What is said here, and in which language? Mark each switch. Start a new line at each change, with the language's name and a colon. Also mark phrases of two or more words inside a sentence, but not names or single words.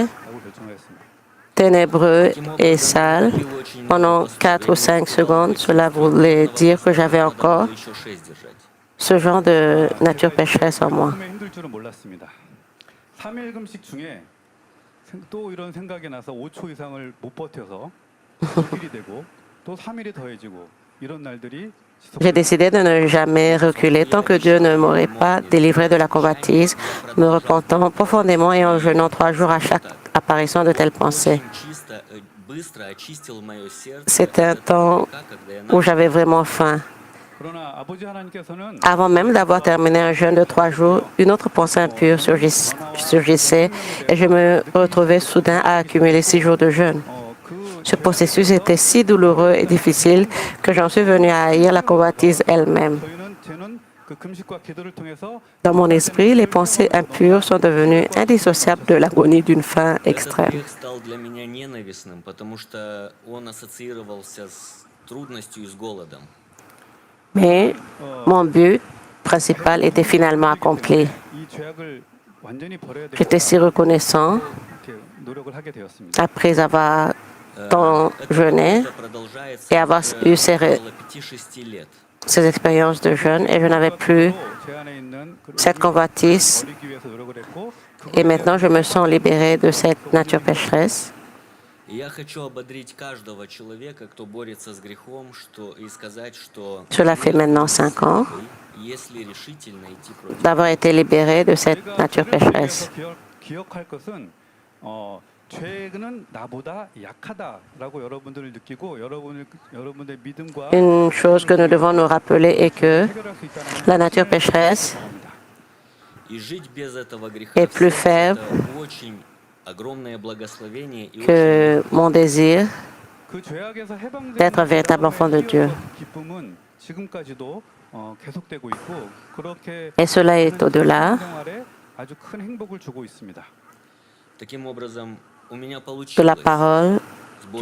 Korean: 라고 결정을 했습니다.
French: ténébreux et sale pendant 4 ou 5 secondes, cela voulait dire que j'avais encore
Russian: еще 6 держать.
French: ce genre de nature pécheresse en moi.
Korean: 처음에 힘들 줄은 몰랐습니다. 3일 금식 중에 또 이런 생각이 나서 5초 이상을 못 버텨서 6일이 되고 또 3일이 더해지고 이런 날들이
French: J'ai décidé de ne jamais reculer tant que Dieu ne m'aurait pas délivré de la convoitise, me repentant profondément et en jeûnant 3 jours à chaque apparition de telles pensées. C'était un temps où j'avais vraiment faim.
Korean: 그러나 아버지 하나님께서는
French: Avant même d'avoir terminé un jeûne de 3 jours, une autre pensée impure surgissait et je me retrouvais soudain à accumuler 6 jours de jeûne.
Korean: 그
French: Ce processus était si douloureux et difficile que j'en suis venu à haïr la convoitise elle-même. Dans mon esprit, les pensées impures sont devenues indissociables de l'agonie d'une faim
Russian: Этот
French: extrême.
Russian: грех стал для меня ненавистным, потому что он ассоциировался с трудностью и с голодом.
French: Mais mon but principal était finalement accompli. J'étais si reconnaissant après avoir tant
Russian: Это
French: jeûné
Russian: уже продолжается
French: et avoir eu
Russian: около 5-6 лет.
French: ces expériences de jeûne et je n'avais plus cette convoitise et maintenant je me sens libérée de cette nature pécheresse.
Russian: И я хочу ободрить каждого человека, кто борется с грехом, и сказать, что
French: Cela fait maintenant 5 ans
Russian: если решительно идти против
French: d'avoir été libérée de cette nature pécheresse.
Korean: 기억할 것은 죄는 나보다 약하다라고 여러분들을 느끼고 여러분의 믿음과
French: Une chose que nous devons nous rappeler est que
Korean: 해결할 수 있다는
French: la nature pécheresse
Russian: и жить без этого греха
French: est
Russian: в
French: plus
Russian: сердце,
French: faible
Russian: это очень огромное благословение и очень
French: que mon désir
Korean: 그 죄악에서 해방되는
French: d'être un véritable enfant de Dieu.
Korean: 기쁨은 지금까지도 계속되고 있고 그렇게
French: Et cela est au-delà
Korean: 생활에 아주 큰 행복을 주고 있습니다.
Russian: таким образом у меня
French: de la
Russian: получилось
French: parole,
Russian: с